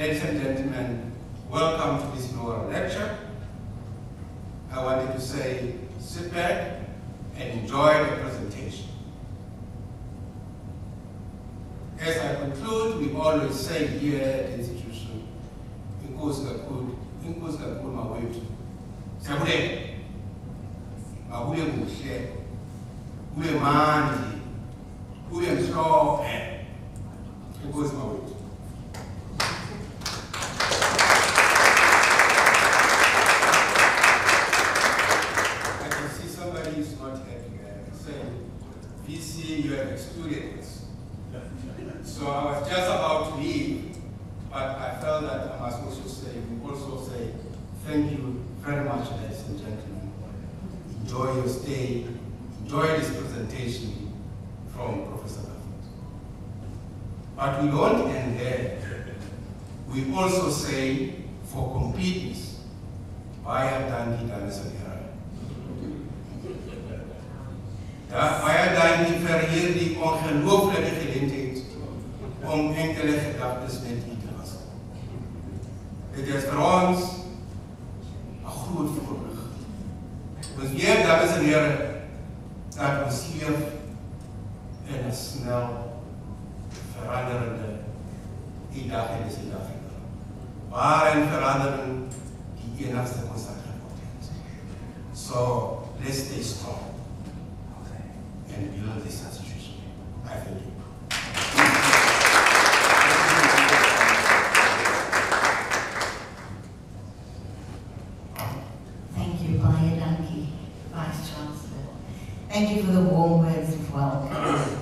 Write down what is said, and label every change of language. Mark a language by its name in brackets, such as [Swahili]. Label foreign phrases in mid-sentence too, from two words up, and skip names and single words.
[English] Ladies and gentlemen, welcome to this inaugural lecture. I wanted to say, sit back and enjoy the presentation. As I conclude, we always say here at the institution, [Xhosa] inkosi kakhulu mawethu. Siyabulele. Akube kuhle. Kube mandi. Kube mhlophe. Inkosi mawethu. [English] I can see somebody is not happy. I can say, VC, you have experience. So I was just about to leave, but I felt that I must also say, thank you very much, ladies and gentlemen. Enjoy your stay, enjoy this presentation from Professor Duffett. But we don't end there. We also say, for completeness, [Afrikaans] baie dankie dames en here. Baie dankie vir hierdie ongelooflike geleentheid om enkele gedagtes met u te was. Dit is vir ons 'n groot voorreg. Ons weet, dames en here, dat ons leef in 'n snel veranderende dag in Suid-Afrika, waarin verandering die enigste konstant geword het. [English] So, let's stay strong and build this institution. I thank you. Thank you for the warm words of welcome.